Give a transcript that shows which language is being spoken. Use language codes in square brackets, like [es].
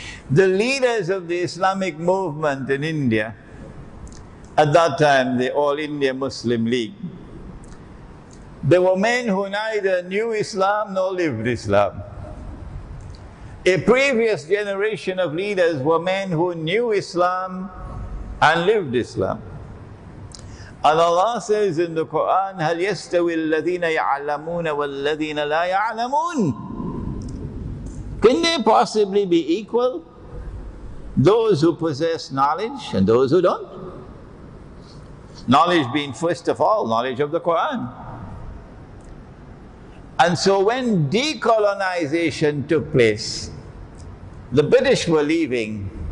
[en] The leaders of the Islamic movement in India, at that time the All India Muslim League, they were men who neither knew Islam nor lived Islam. A previous generation of leaders were men who knew Islam and lived Islam. And Allah says in the Quran, [ar] هَلْ يَسْتَوِي الَّذِينَ يَعْلَمُونَ وَالَّذِينَ لَا يَعْلَمُونَ. [en] Can they possibly be equal? Those who possess knowledge and those who don't. Knowledge being first of all, knowledge of the Quran. And so when decolonization took place, the British were leaving.